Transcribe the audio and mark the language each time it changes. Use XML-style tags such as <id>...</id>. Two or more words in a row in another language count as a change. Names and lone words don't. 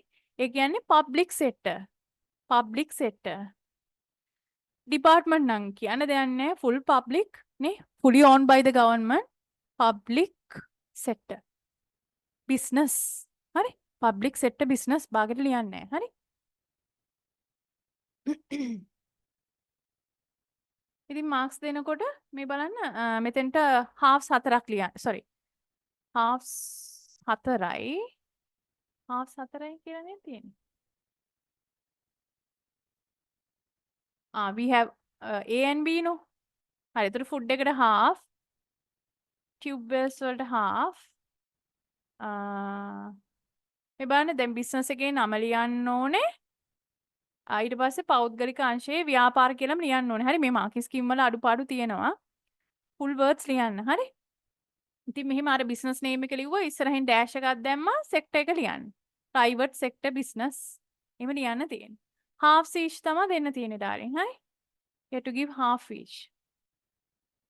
<si>ඒ කියන්නේ</si> <en>public sector. Public sector.</en> <si>Department නම් කියන්න දෙයක් නැහැ.</si> <en>Full public</en> <si>නේ.</si> <en>Fully owned by the government. Public sector. Business. හරි? Public sector business</en> <si>බාගෙට ලියන්නේ නැහැ. හරි? ඉතින් මාක්ස් දෙනකොට මේ බලන්න මෙතෙන්ට halves 4ක් ලියන්න. sorry. halves 4යි. halves 4යි කියලා නේ තියෙන්නේ.</si> <en>We have A and B no.</en> <si>හරි. ඒතර food එකට half.</si> <en>tube wells</en> <si>වලට half. මේ බලන්න දැන් business එකේ නම ලියන්න ඕනේ. ඊට පස්සේ පෞද්ගලික අංශයේ ව්‍යාපාර කියලාම ලියන්න ඕනේ. හරි මේ මාකින් ස්කීම් වල අඩුපාඩු තියෙනවා.</si> <en>full words</en> <si>ලියන්න. හරි. ඉතින් මෙහෙම අර</si> <en>business name</en> <si>එක ලිව්වා ඉස්සරහින් dash එකක් දැම්මා sector එක ලියන්න.</si> <en>private sector business.</en> <si>එහෙම ලියන්න තියෙන්නේ.</si> <en>half each</en> <si>තමයි දෙන්න තියෙන්නේ darling. හරි.</si> <en>You have to give half each.</en>